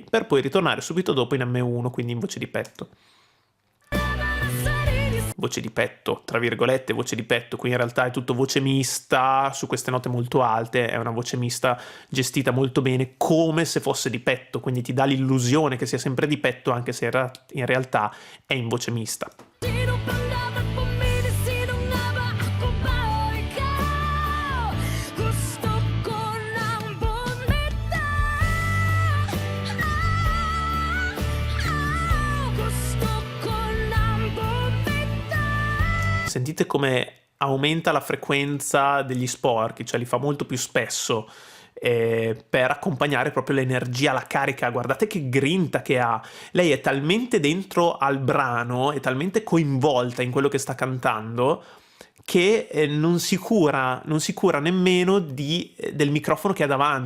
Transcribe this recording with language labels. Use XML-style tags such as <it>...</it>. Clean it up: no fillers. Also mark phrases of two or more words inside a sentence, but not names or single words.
<it>Per poi ritornare subito dopo in M1, quindi in voce di petto. Voce di petto, tra virgolette, voce di petto, qui in realtà è tutto voce mista, su queste note molto alte, è una voce mista gestita molto bene, come se fosse di petto, quindi ti dà l'illusione che sia sempre di petto, anche se in realtà è in voce mista.</it> <tl>Sino pang dapat pumili, sino nga ba, ako ba o ikaw? Gusto ko nang bumitaw, gusto ko nang bumitaw.</tl> <it>Sentite come aumenta la frequenza degli sporchi, cioè li fa molto più spesso, per accompagnare proprio l'energia, la carica. Guardate che grinta che ha. Lei è talmente dentro al brano, è talmente coinvolta in quello che sta cantando, che non si cura nemmeno del microfono che ha davanti.</it>